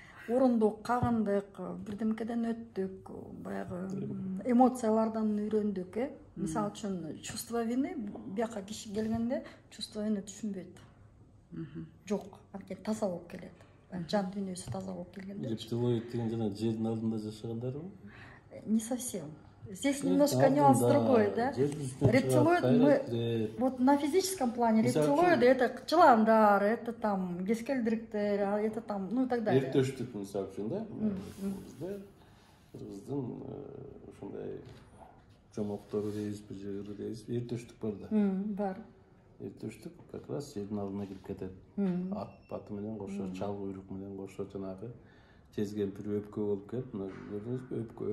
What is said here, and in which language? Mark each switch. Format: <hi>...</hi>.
<ky>Урундук, кагындык, бирдемкеден өттүк, баягы эмоциялардан үйрөндүк, Мисалы үчүн</ky> <ru>чувство вины</ru> <ky>бияка киши келгенде чувство вины түшүнбөйт. Жок, анткени таза болуп келет. Жан дүйнөсү таза болуп келгенде. Рептилоид деген жана жердин алдында жашагандарбы?</ky> <ru>Не совсем. Здесь немножко нюанс другой, да? Рептилоид, мы вот на физическом плане рептилоиды это</ru> <ky>жыландар,</ky> <ru>это там</ru> <ky>кескелдириктер,</ky> <ru>это там, ну и так далее.</ru> <ky>Эртөштүк мисалы үчүн да. Бизде кыргыздын ушундай жомоктору дейбизби, жыгыры дейбизби, эртөштүк бар да. Бар. Эртөштүк</ky> <ru>как раз</ru> <ky>жердин алдына кирип кетет. Ат баты менен кошо, чал куйрук менен кошо жанагы тезгемпир өпкө болуп келип, мына көрдүңүзбү?</ky>